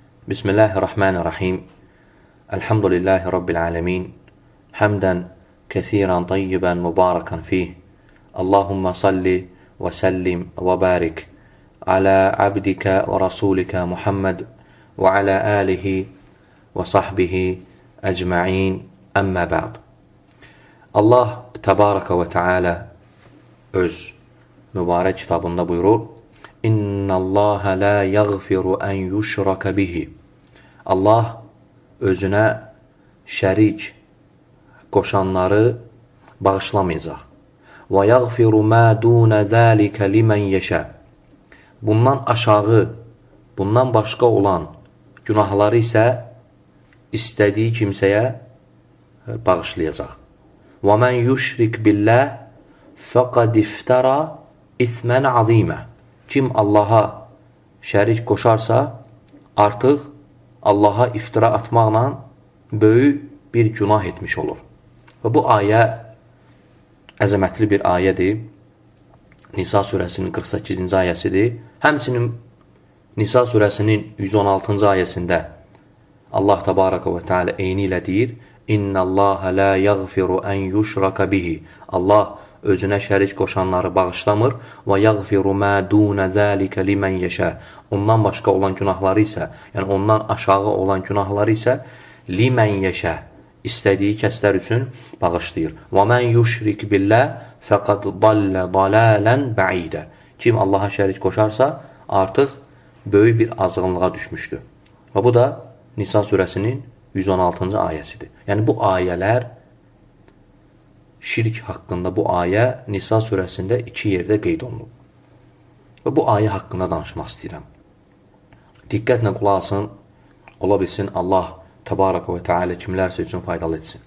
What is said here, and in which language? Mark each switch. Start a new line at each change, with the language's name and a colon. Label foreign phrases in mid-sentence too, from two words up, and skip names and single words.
Arabic: بسم الله الرحمن الرحيم. الحمد لله رب العالمين. حمدا كثيرا طيبا مباركا فيه. اللهم صل وسلم وبارك على عبدك ورسولك محمد وعلى آله وصحبه أجمعين. أما بعد. الله تبارك وتعالى
Azerbaijani: öz mübarek kitabında buyurur:
Arabic: إن الله لا يغفر أن يشرك به.
Azerbaijani: Allah özünə şərik qoşanları bağışlamayacaq.
Arabic: Və يغفر ما دون ذلك لمن يشاء.
Azerbaijani: Bundan aşağı, bundan başqa olan günahları isə istədiyi kimsəyə bağışlayacaq.
Arabic: Və من يشرك بالله فقد افترى إثما عظيما.
Azerbaijani: Kim Allaha şərik qoşarsa, artıq Allaha iftira atmaqla böyük bir günah etmiş olur. Və bu ayə əzəmətli bir ayədir. Nisa surəsinin 48-ci ayəsidir. Həmçinin Nisa surəsinin 116-cı ayəsində
Arabic: الله تبارك وتعالى
Azerbaijani: eyni ilə deyir:
Arabic: إن الله لا يغفر أن يشرك به.
Azerbaijani: Allah özünə şərik qoşanları bağışlamır.
Arabic: Və يغفر ما دون ذلك لمن يشاء.
Azerbaijani: Ondan başqa olan günahları isə, yəni ondan aşağı olan günahları isə
Arabic: لمن يشاء,
Azerbaijani: istədiyi kəslər üçün bağışlayır.
Arabic: Və من يشرك بالله فقد ضل ضلالا بعيدا.
Azerbaijani: Kim Allaha şərik qoşarsa, artıq böyük bir azğınlığa düşmüşdür. Və bu da Nisa surəsinin 116-cı ayəsidir. Yəni bu ayələr, şirk haqqında bu ayə Nisa surəsində 2 yerdə qeyd olunub. Və bu ayə haqqında danışmaq istəyirəm. Diqqətlə qulaq asın, ola bilsin
Arabic: الله تبارك وتعالى
Azerbaijani: kimlərsə üçün faydalı etsin.